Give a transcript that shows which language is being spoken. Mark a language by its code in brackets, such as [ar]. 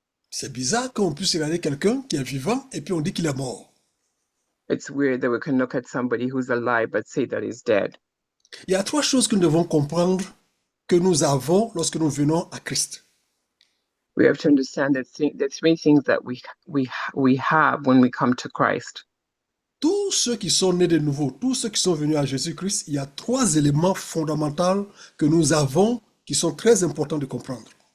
[fr] C'est bizarre qu'on puisse regarder quelqu'un qui est vivant et puis on dit qu'il est mort. [en] It's weird that we can look at somebody who's alive but say that he's dead. [fr] Il y a trois choses que nous devons comprendre que nous avons lorsque nous venons à Christ. [en] We have to understand that the three things that we have when we come to Christ. [fr] Tous ceux qui sont nés de nouveau, tous ceux qui sont venus à Jésus-Christ, il y a trois éléments fondamentaux que nous avons qui sont très importants de comprendre.